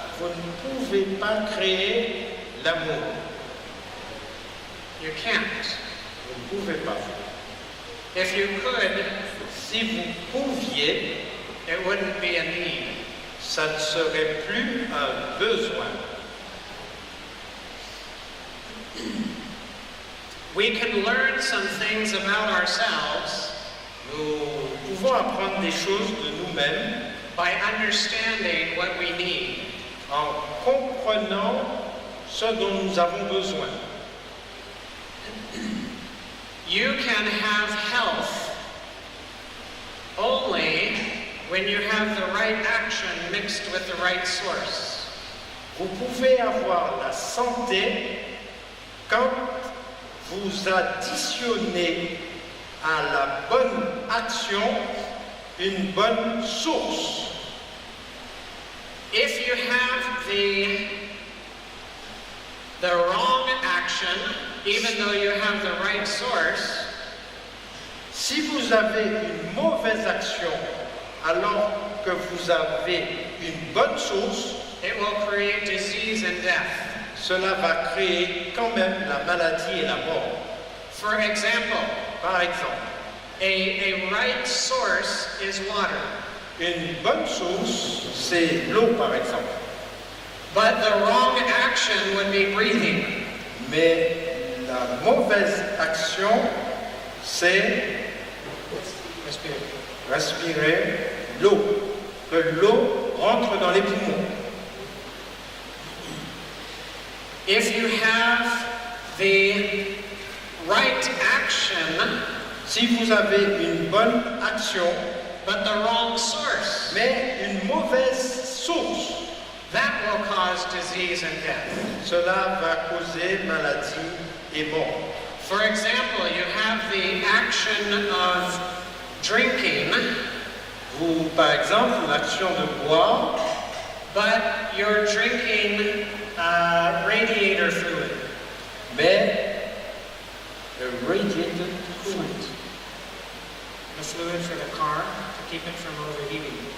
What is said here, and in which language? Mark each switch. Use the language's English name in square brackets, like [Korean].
[French] Vous ne pouvez pas créer l'amour. [English] You can't. [French] Vous ne pouvez pas. [English] If you could, [French] Si vous pouviez, [English] it wouldn't be a need. [French] ça ne serait plus un besoin. [English] We can learn some things about ourselves [French] Nous pouvons apprendre des choses de nous-mêmes [English] by understanding what we need. [French] en comprenant ce dont nous avons besoin. [English] You can have health only when you have the right action mixed with the right source. [French] Vous pouvez avoir la santé quand vous additionnez à la bonne action une bonne source. [English] If you have the wrong action, even though you have the right source, [French] Si vous avez une mauvaise action alors que vous avez une bonne source, [English] it will create disease and death. [French] cela va créer quand même la maladie et la mort. [English] For example, [French] Par exemple, [English] a right source is water, [French] une bonne source, c'est l'eau par exemple. [English] but the wrong action would be breathing. [French] Mais la mauvaise action, c'est respirer l'eau, que l'eau rentre dans les poumons. [English] If you have the right action, [French] Si vous avez une bonne action, [English] but the wrong source, [French] mais une mauvaise source, [English] that will cause disease and death. [French] cela va causer maladie et mort. [English] For example, you have the action of drinking, [French] Vous, par exemple, l'action de boire, [English] but you're drinking radiator fluid. mais radiated fluid. The fluid for the car to keep it from overheating.